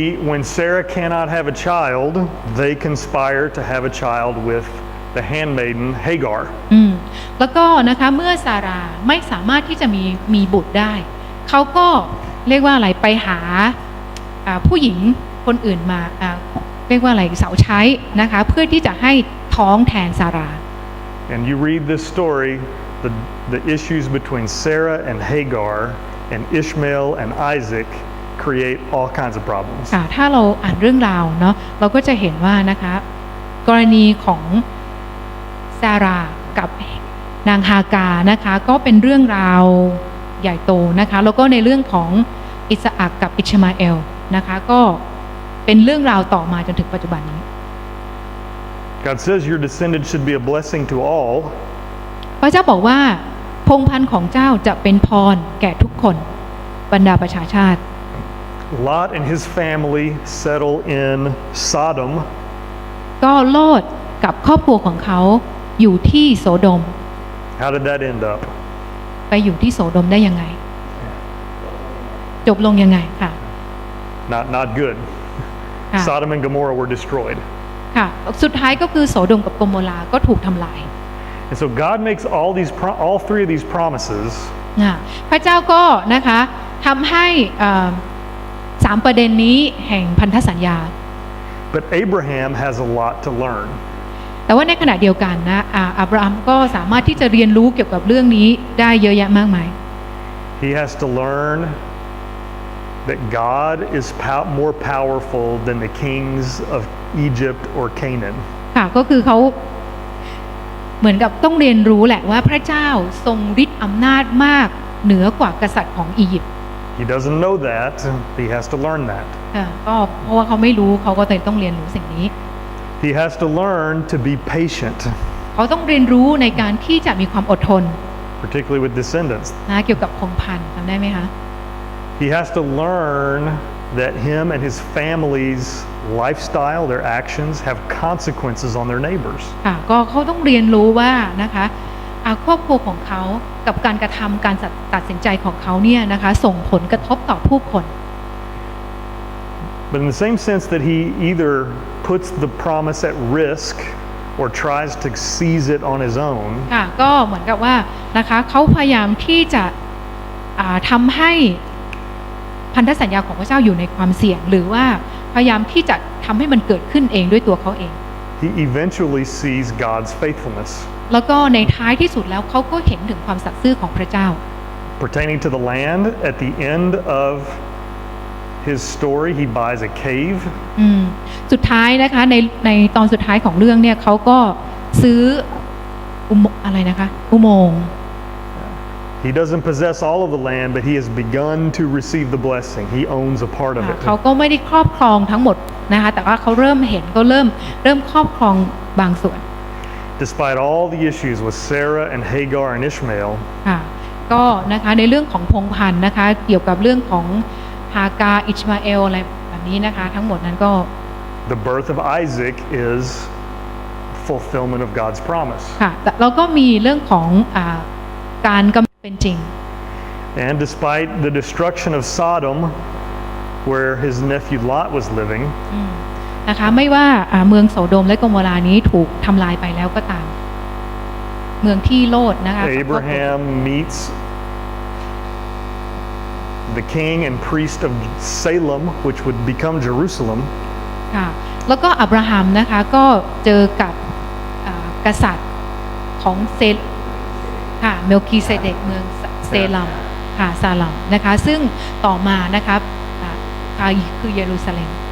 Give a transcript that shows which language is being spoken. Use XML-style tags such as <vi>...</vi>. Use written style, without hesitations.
<en>When Sarah cannot have a child, they conspire to have a child with the handmaiden Hagar.</en> <th>แล้วก็นะคะเมื่อซาราไม่สามารถที่จะมีบุตรได้เขาก็เรียกว่าอะไรไปหาผู้หญิงคนอื่นมาเรียกว่าอะไรสาวใช้นะคะเพื่อที่จะให้ท้องแทนซารา</th> <en>And you read this story, the issues between Sarah and Hagar and Ishmael and Isaac create all kinds of problems.</en> <th>ถ้าเราอ่านเรื่องราวเนาะเราก็จะเห็นว่านะคะกรณีของซารากับนางฮากานะคะก็เป็นเรื่องราวใหญ่โตนะคะแล้วก็ในเรื่องของอิสอัคกับอิชมาเอลนะคะก็เป็นเรื่องราวต่อมาจนถึงปัจจุบันนี้</th> <en>God says your descendants should be a blessing to all.</en> <th>พระเจ้าบอกว่าพงศ์พันธุ์ของเจ้าจะเป็นพรแก่ทุกคนบรรดาประชาชาติ</th> <en>Lot and his family settle in Sodom.</en> <th>ก็โลดกับครอบครัวของเขาอยู่ที่โสโดม</th> <en>How did that end up?</en> <th>ไปอยู่ที่โสโดมได้ยังไงจบลงยังไงค่ะ</th> <en>Not good. Sodom and Gomorrah were destroyed.</en> <th>ค่ะสุดท้ายก็คือโสโดมกับโกโมราก็ถูกทำลาย</th> <en>And so God makes all 3 of these promises.</en> <th>พระเจ้าก็นะคะทำให้3ประเด็นนี้แห่งพันธสัญญา</th> <en>But Abraham has a lot to learn.</en> <th>แต่ว่าในขณะเดียวกันนะอับราฮัมก็สามารถที่จะเรียนรู้เกี่ยวกับเรื่องนี้ได้เยอะแยะมากมาย</th> <en>He has to learn that God is more powerful than the kings of Egypt or Canaan.</en> <th>ค่ะก็คือเขาเหมือนกับต้องเรียนรู้แหละว่าพระเจ้าทรงฤทธิ์อำนาจมากเหนือกว่ากษัตริย์ของอียิปต์</th> <en>He doesn't know that. He has to learn that.</en> <th>ก็เพราะว่าเขาไม่รู้เขาก็เลยต้องเรียนรู้สิ่งนี้</th> <en>He has to learn to be patient.</en> <th>เขาต้องเรียนรู้ในการที่จะมีความอดทน</th> <en>Particularly with descendants.</en> <th>นะเกี่ยวกับพงศ์พันธุ์จำได้ไหมคะ</th> <en>He has to learn that him and his family's lifestyle, their actions, have consequences on their neighbors.</en> <th>ก็เขาต้องเรียนรู้ว่านะคะครอบครัวของเขากับการกระทำการตัดสินใจของเขาเนี่ยนะคะส่งผลกระทบต่อผู้คน</th> <en>But in the same sense that he either puts the promise at risk or tries to seize it on his own.</en> <th>ก็เหมือนกับว่านะคะเขาพยายามที่จะทำให้พันธสัญญาของพระเจ้าอยู่ในความเสี่ยงหรือว่าพยายามที่จะทำให้มันเกิดขึ้นเองด้วยตัวเขาเอง</th> <en>He eventually sees God's faithfulness.</en> <th>แล้วก็ในท้ายที่สุดแล้วเขาก็เห็นถึงความสัตย์ซื่อของพระเจ้า</th> <en>Pertaining to the land, at the end of his story, he buys a cave.</en> <th>สุดท้ายนะคะในตอนสุดท้ายของเรื่องเนี่ยเขาก็ซื้ออะไรนะคะอุโมงค์</th> <en>He doesn't possess all of the land, but he has begun to receive the blessing. He owns a part of it.</en> <th>เขาก็ไม่ได้ครอบครองทั้งหมดนะคะแต่ว่าเขาเริ่มเห็นก็เริ่มครอบครองบางส่วน</th> <en>Despite all the issues with Sarah and Hagar and Ishmael.</en> <th>ก็นะคะในเรื่องของพงศ์พันธุ์นะคะเกี่ยวกับเรื่องของฮากาอิชมาเอลอะไรแบบนี้นะคะทั้งหมดนั้นก็</th> <en>The birth of Isaac is fulfillment of God's promise.</en> <th>ค่ะแล้วก็มีเรื่องของการกำลังเป็นจริง</th> <en>And despite the destruction of Sodom, where his nephew Lot was living,</en> <th>นะคะไม่ว่าเมืองโสโดมและโกโมรานี้ถูกทำลายไปแล้วก็ตามเมืองที่โลดนะคะ</th> <en>Abraham meets the king and priest of Salem, which would become Jerusalem.</en> <th>ค่ะแล้วก็อับราฮัมนะคะก็เจอกับกษัตริย์ของค่ะเมลคีเซเดกเมืองเซลัมค่ะซาลัมนะคะซึ่งต่อมานะครับคือเยรูซาเล็ม</th>